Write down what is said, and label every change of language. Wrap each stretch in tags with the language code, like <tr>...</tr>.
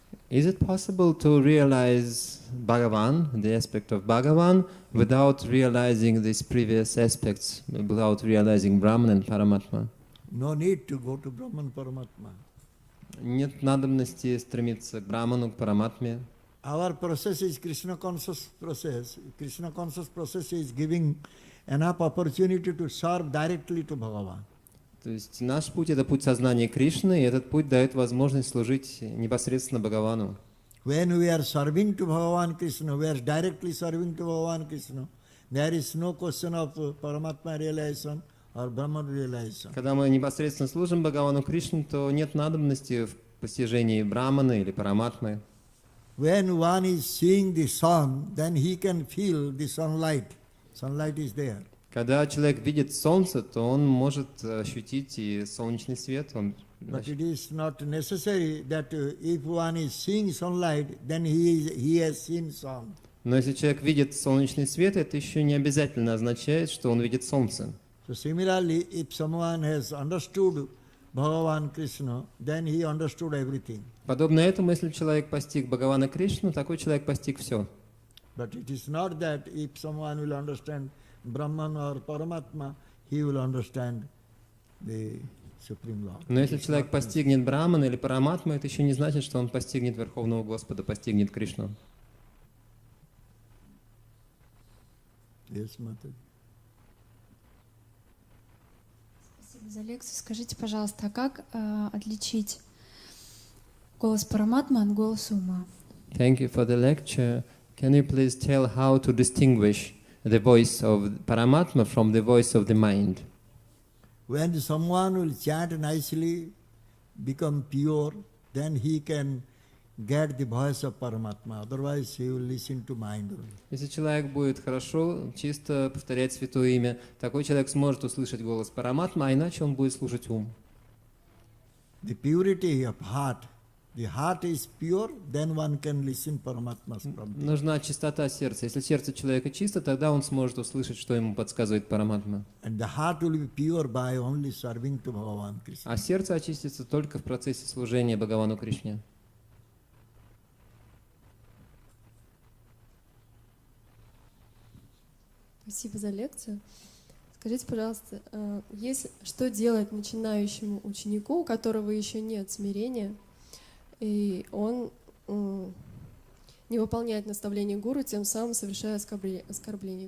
<en>Is it possible to realize Bhagavan, the aspect of Bhagavan, without realizing these previous aspects, without realizing Brahman and Paramatma? No need to go to Brahman Paramatma.</en> <ru>Нет надобности стремиться к Браману, к Параматме.</ru> <en>our process is Krishna conscious process. Krishna conscious process is giving enough opportunity to serve directly to Bhagavan.</en> <ru>То есть наш путь — это путь сознания Кришны, и этот путь дает возможность служить непосредственно Бхагавану.</ru> <en>When we are serving to Bhagavan Krishna, we are directly serving to Bhagavan Krishna. There is no question of Paramatma realization or Brahman realization.</en> <ru>Когда мы непосредственно служим Бхагавану Кришне, то нет надобности в постижении Браманы или Параматмы.</ru> <en>When one is seeing the sun, then he can feel the sunlight. Sunlight is there.</en> <ru>Когда человек видит солнце, то он может ощутить и солнечный свет.</ru> <en>But it is not necessary that if one is seeing sunlight, then he has seen sun.</en> <ru>Но если человек видит солнечный свет, это еще не обязательно означает, что он видит солнце.</ru> <en>So similarly, if someone has understood Bhagavan Krishna, then he understood everything.</en> <ru>Подобно этому, если человек постиг Бхагавана Кришну, такой человек постиг все.</ru> <en>But it is not that if someone will understand Brahman or Paramatma, he will understand the Supreme Lord.</en> <ru>Но если человек постигнет Брамана или Параматму, это еще не значит, что он постигнет Верховного Господа, постигнет Кришну.</ru> <en>Yes, Mataji.</en> <ru>Спасибо за лекцию. Скажите, пожалуйста, а как отличить голос Параматмы от голоса ума?</ru> <en>Thank you for the lecture. Can you please tell how to distinguish the voice of Paramatma from the voice of the mind? When someone will chant nicely, become pure, then he can get the voice of Paramatma. Otherwise, he will listen to mind only.</en> <ru>Если человек будет хорошо, чисто повторять святое имя, такой человек сможет услышать голос Параматмы, а иначе он будет слушать ум.</ru> <en>The purity of heart. The heart is pure, then one can listen Paramatma's prompting.</en> <ru>Нужна чистота сердца. Если сердце человека чисто, тогда он сможет услышать, что ему подсказывает Параматма.</ru> <en>And the heart will be pure by only serving to Bhagavan Krishna.</en> <ru>А сердце очистится только в процессе служения Бхагавану Кришне. Спасибо за лекцию. Скажите, пожалуйста, что делать начинающему ученику, у которого еще нет смирения, и он не выполняет наставление гуру, тем самым совершая оскорбление?</ru>